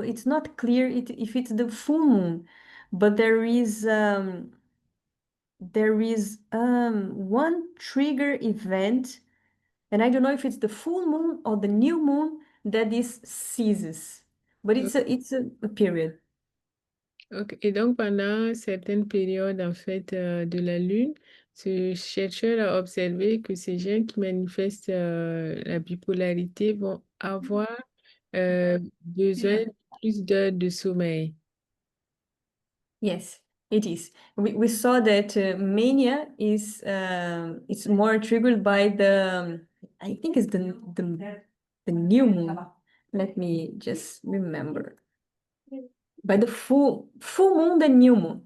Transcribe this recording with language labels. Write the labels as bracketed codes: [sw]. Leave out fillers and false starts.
[en] It's not clear if it's the full moon, but there is one trigger event, and I don't know if it's the full moon or the new moon that this ceases, but it's a period. Ok. [fr] Et donc, pendant certaines périodes, en fait, de la lune, ce chercheur a observé que ces gens qui manifestent la bipolarité vont avoir besoin de plus d'heures de sommeil. [en] Yes, it is. We saw that mania is it's more triggered by I think it's the new moon. Let me just remember. By the full moon, the new moon.